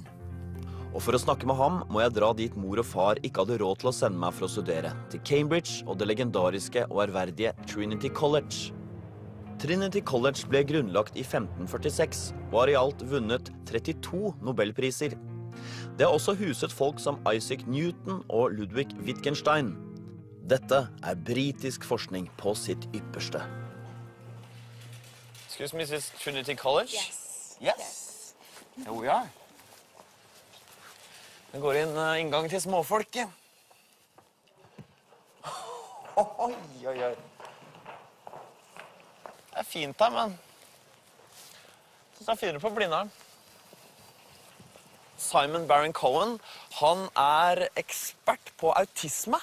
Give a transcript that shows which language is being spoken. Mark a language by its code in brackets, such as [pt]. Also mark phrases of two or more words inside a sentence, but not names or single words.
[no] Og for å snakke med ham må jeg dra dit mor og far ikke hadde råd til å sende meg for å studere, til Cambridge og det legendariske og ærverdige Trinity College. Trinity College ble grunnlagt i 1546 og har i alt vunnet 32 Nobelpriser. Det har også huset folk som Isaac Newton og Ludwig Wittgenstein. Dette er britisk forskning på sitt ypperste. [en] Excuse me, is this Trinity College? Yes. Yes. Here we are. [no] Det går inn inngang til småfolket. Oi, oi, oi. Det er fint her, men jeg synes det er finere på Blindern. Simon Baron-Cohen, han er ekspert på autisme.